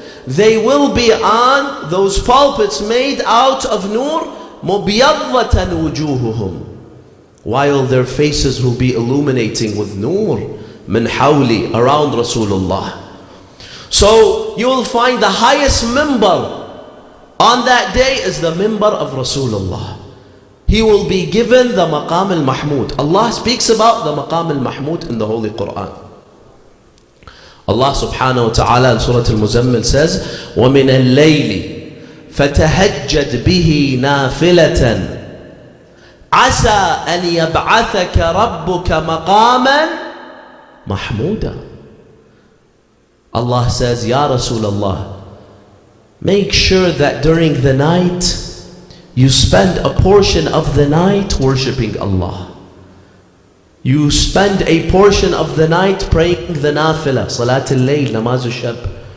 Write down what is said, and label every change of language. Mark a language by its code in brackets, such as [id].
[en] They will be on those pulpits made out of nur, [ar] مُبْيَضَّةً وُجُوهُهُمْ, [en] while their faces will be illuminating with nur, min hawli, around Rasulullah. So you will find the highest minbar on that day is the minbar of Rasulullah. He will be given the maqam al-mahmud. Allah speaks about the maqam al-mahmud in the Holy Quran. Allah subhanahu wa ta'ala in Surah Al-Muzammil says, [ar] وَمِنَ اللَّيْلِ فَتَهَجَّدْ بِهِ نَافِلَةً عسى أن يبعثك ربك مقاما محمودا. [en] Allah says, Ya Rasulullah, make sure that during the night you spend a portion of the night worshipping Allah. You spend a portion of the night praying the nafilah, Salat al-Layl, Namaz al-Shab.